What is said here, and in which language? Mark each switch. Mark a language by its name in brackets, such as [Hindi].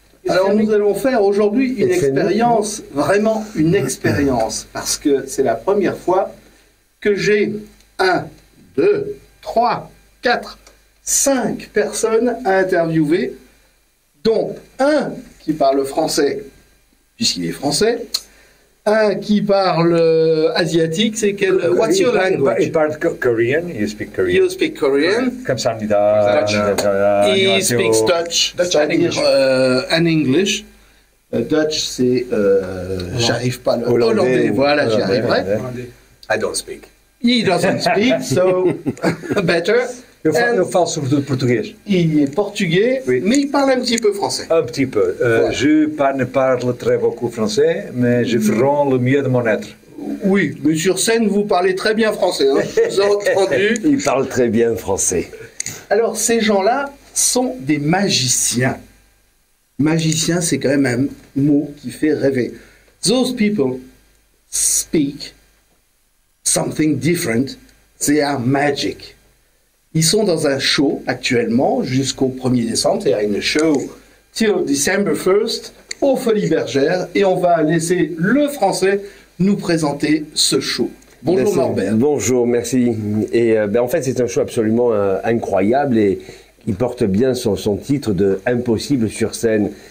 [French] Alors nous allons faire aujourd'hui une expérience, vraiment une expérience, parce que c'est la première fois que j'ai 1, 2, 3, 4, 5 personnes à interviewer, dont un qui parle français, puisqu'il est français, un qui parle asiatique, c'est quel... [English] What's your language? [French] Il parle Korean. [English] You speak Korean. You speak Korean. [Korean] 감사합니다. [English] He speaks Dutch, c'est-à-dire and English. Dutch, [French] c'est... j'arrive pas le... Hollandais, voilà, j'y arriverai. [English] I don't speak. He doesn't speak, so better. [Portuguese] Eu falo sobretudo português. [French] Il est portugais, Oui. mais il parle un petit peu français. Un petit peu. Voilà. Je ne parle très beaucoup français, mais je ferai le mieux de mon être. Oui, mais sur scène, vous parlez très bien français, hein, je vous ai entendu. Il parle très bien français. Alors, ces gens-là sont des magiciens. Magicien, c'est quand même un mot qui fait rêver. [English] Those people speak something different. They are magic. [French] Ils sont dans un show actuellement jusqu'au 1er décembre. C'est une show [English] till December 1st [French] aux Folies Bergères. Et on va laisser le français nous présenter ce show. Bonjour Merci. Norbert. Bonjour, merci. Et en fait, c'est un show absolument incroyable et il porte bien son titre de Impossible sur scène.